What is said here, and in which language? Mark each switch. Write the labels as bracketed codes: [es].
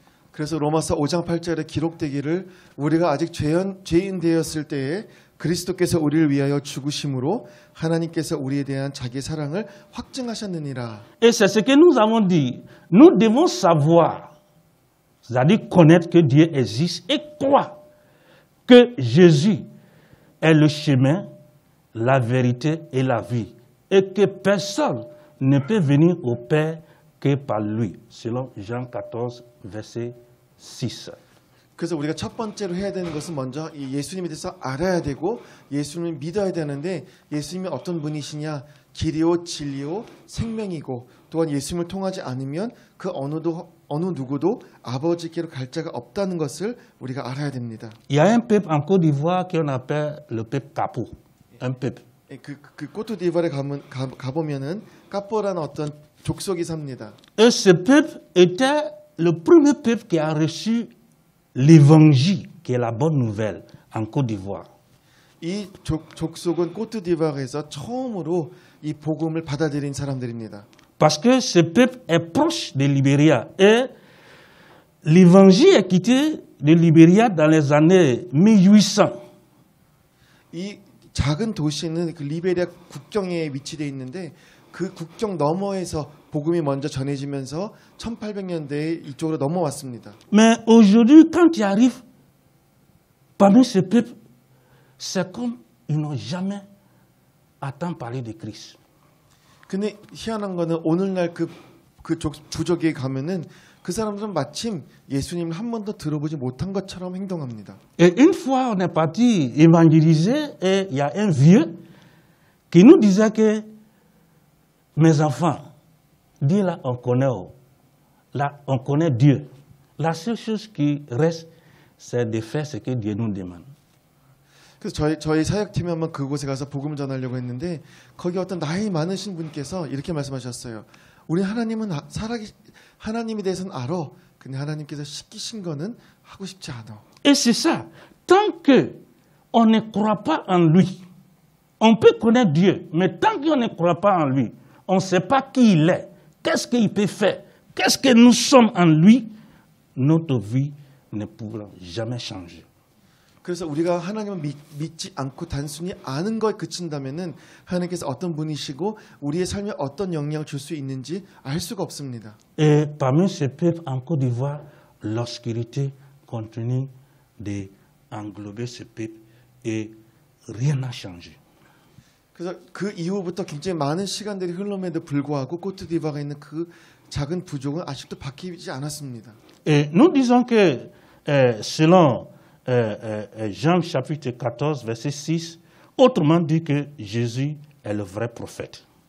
[ko] 그래서 로마서 5장 8절에 기록되기를 우리가 아직 죄인 되었을 때에 그리스도께서 우리를 위하여 죽으심으로 하나님께서 우리에 대한 자기의 사랑을 확증하셨느니라. [fr] Et c'est ce que nous avons dit. Nous devons savoir, c'est-à-dire connaître que Dieu existe et croire que Jésus est le chemin, la vérité et la vie. Et que personne ne peut venir au Père que par lui. Selon Jean 14, verset 6. [ko] 그래서 우리가 첫 번째로 해야 되는 것은 먼저 이 예수님에 대해서 알아야 되고 예수님을 믿어야 되는데 예수님이 어떤 분이시냐, 길이요 진리요 생명이고 또한 예수님을 통하지 않으면 그 어느 누구도 아버지께로 갈 자가 없다는 것을 우리가 알아야 됩니다. [fr] Il y a un peuple en Côte d'Ivoire qu'on appelle le peuple Capo. Un peuple. [ko] 그 꼬투디부아르에 가보면은 까뽀라는 어떤 족속이 삽니다. [fr] Et ce peuple était le premier peuple qui a reçu l'évangile, qui est la bonne nouvelle, en Côte d'Ivoire. [ko] 이 족속은 꼬투디부아르에서 처음으로 이 복음을 받아들인 사람들입니다. [fr] Parce que ce peuple est proche de Libéria. Et l'évangile est quitté de Libéria dans les années 1800. [ko] 이 작은 도시는 그 리베리아 국경에 위치되어 있는데 그 국경 너머에서 복음이 먼저 전해지면서 1800년대에 이쪽으로 넘어왔습니다. [fr] Mais aujourd'hui, quand tu arrives parmi ce peuple, c'est comme ils n'ont jamais entendu parler de Christ. [ko] 근데 희한한 거는 오늘날 그 부족에 가면은 그 사람들은 마침 예수님을 한 번도 들어보지 못한 것처럼 행동합니다. [fr] Et une fois, on est parti évangéliser et il y a un vieux qui nous disait que mes enfants, Dieu là, on connaît, là, on connaît Dieu. La seule chose qui reste, c'est de faire ce que Dieu nous demande. [ko] 그래서 저희 사역팀이 한번 그곳에 가서 복음을 전하려고 했는데 거기 어떤 나이 많으신 분께서 이렇게 말씀하셨어요. 우리 하나님은 하나님에 대해서는 알아. 근데 하나님께서 시키신 거는 하고 싶지 않아. [fr] Et c'est ça. Tant que on ne croit pas en lui, on peut connaître Dieu, mais tant qu'on ne croit pas en lui, on ne sait pas qui il est, qu'est-ce qu'il peut faire, qu'est-ce que nous sommes en lui, notre vie ne pourra jamais changer. [ko] 그래서 우리가 하나님을 믿지 않고 단순히 아는 거에 그친다면은 하나님께서 어떤 분이시고 우리의 삶에 어떤 영향을 줄 수 있는지 알 수가 없습니다. [fr] Et parmi ces peuples en Côte d'Ivoire, l'obscurité continue d'englober ce peuple et rien n'a changé. [ko] 그래서 그 이후부터 굉장히 많은 시간들이 흘럼에도 불구하고 코트디부아르에 있는 그 작은 부족은 아직도 바뀌지 않았습니다. [fr] Et nous disons que selon Jean chapitre 14 verset 6, autrement dit que Jésus est le vrai prophète.